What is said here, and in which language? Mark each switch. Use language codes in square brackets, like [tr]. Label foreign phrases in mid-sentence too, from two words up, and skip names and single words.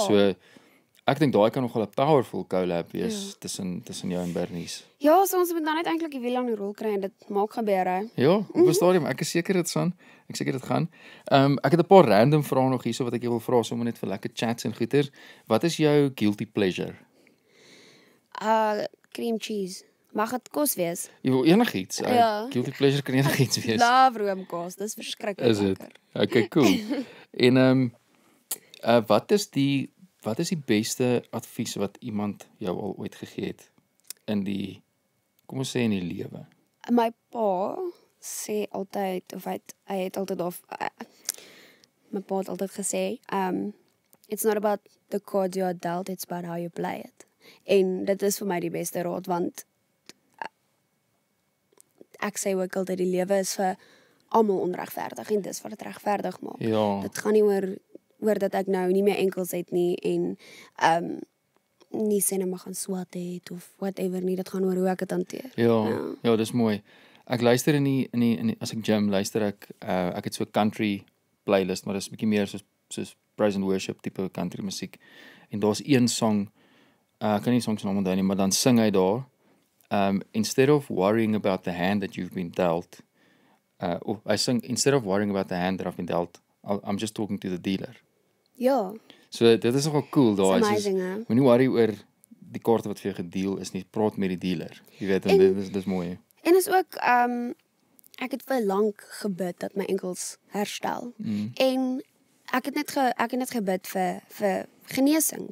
[af] So ek dink daai kan nogal 'n [en] powerful collab [af] wees tussen jou en Bernice. Ja, so ons moet nou net eintlik die wiel aan die rol kry en dit maak gebeur hè. Ja, op 'n stadium. Ek is seker dit gaan. Ek seker dit gaan. Ek het 'n paar random vrae nog hierso wat ek jou wil vra sommer net vir lekker chats en goeters. Wat is jou [en] guilty pleasure? Cream cheese. [af] Mag dit kos wees? Jy wil enigiets. Ja. [en] Guilty pleasure [af] kan enigiets wees. Love roomkos, dis verskriklik Is dit? lekker. [en] Okay, cool. [af] En wat is die beste advies wat iemand jou al ooit gegee het in die kom ons sê in die lewe? My pa sê altyd of hy het altyd my pa het altyd gesê, [en] it's not about the cards you are dealt, it's about how you play it. [af] En dit is vir my die beste raad want ek sê ook altyd die lewe is vir almal onregverdig en dis wat dit regverdig maak. Ja. Dit gaan nie oor dat ek nou nie meer enkels het nie en nie sê net maar gaan swat het of whatever nie, dit gaan oor hoe ek dit hanteer. Ja, dis mooi. Ek luister in die as ek gym luister ek het so 'n [en] country playlist, [af] maar dis 'n bietjie meer soos [en] praise and worship [af] tipe country musiek. En daar's een song, ek kan nie songs naam onthou nie, maar dan sing hy daar, [en] instead of worrying about the hand that you've been dealt, [af] of hy sing [en] instead of worrying about the hand that I've been dealt, I'm just talking to the dealer. [af] Ja, So dit is nogal cool daar. [en] it's amazing, hè? [af] Moenie worry oor die kaarte wat vir jou gedeel is nie, praat met die dealer. Jy weet, en dis mooi. En is ook ek het vir lank gebid dat my enkels herstel. En ek het net gebid vir genesing.